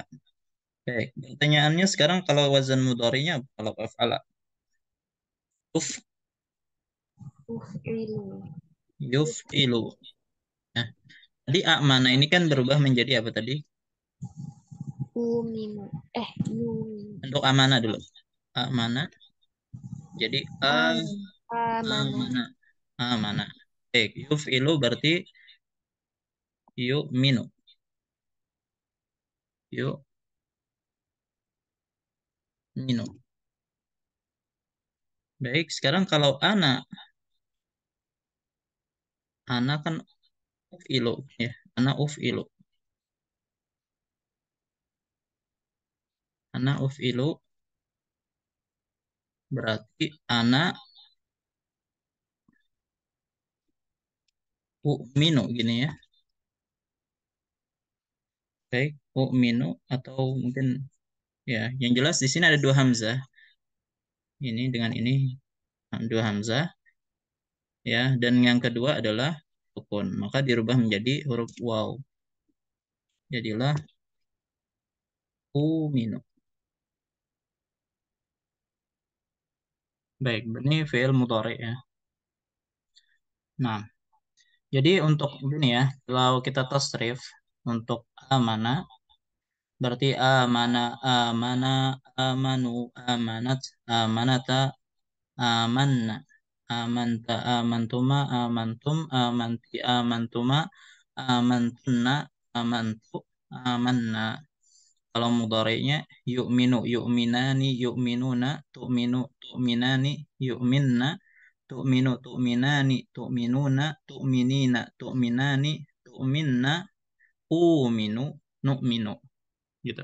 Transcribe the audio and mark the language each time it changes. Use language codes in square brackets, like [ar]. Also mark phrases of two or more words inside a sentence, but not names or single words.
[id] Baik, pertanyaannya sekarang kalau wazan mudhari'nya apa? Kalau af'ala. Uf, uf'ilu? yuf'ilu. Nah, tadi mana ini kan berubah menjadi apa tadi? [ar] أؤمن يؤمن. [id] Untuk amana dulu. Amana. Jadi Amanah. [ar] آمن آمن. [id] Baik, yuf'ilu berarti yu'minu. Yu'minu. Baik, sekarang kalau ana kan uf'ilu ya. [ar] أنا أفعل. أنا أفعل [id] berarti [ar] أنا أؤمن [id] gini ya. Baik, u'minu atau mungkin ya, yang jelas di sini ada dua hamzah. Ini dengan ini dua hamzah ya, dan yang kedua adalah sukun. Maka dirubah menjadi huruf waw. Jadilah u'minu. Baik, ini fi'il mudhari ya. Nah, jadi untuk ini ya, kalau kita tasrif untuk amana berarti [ar] آمن آمنا آمنوا آمنت آمنتا آمنّ, آمنتَ آمنتما آمنتم آمنتِ آمنتما آمنتنّ, آمنتُ آمنّا. [id] Kalau mudhari'nya [ar] يؤمن يؤمنان يؤمنون تؤمن, تؤمنان يؤمنّ تؤمن تؤمنان تؤمنون تؤمنين تؤمنان تؤمنّ أؤمن نؤمن. [id] Gitu.